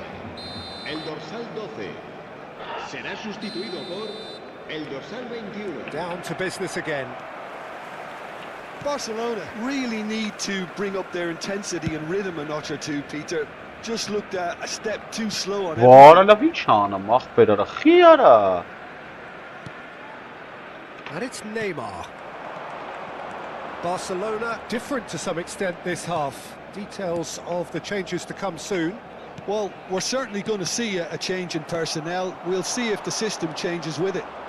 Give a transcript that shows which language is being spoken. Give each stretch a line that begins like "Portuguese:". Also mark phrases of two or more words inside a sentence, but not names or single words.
Spanish: El dorsal 12 será sustituido por el dorsal 21.
English: Down to business again. Barcelona really need to bring up their intensity and rhythm a notch or two, Peter. Just looked a step too slow on everything.
Armenian: Վարը լավ ինչ անեմ, ախպեր արա, խի արա։
English: And it's Neymar. Barcelona different to some extent this half. Details of the changes to come soon. Well, we're certainly going to see a change in personnel. We'll see if the system changes with it.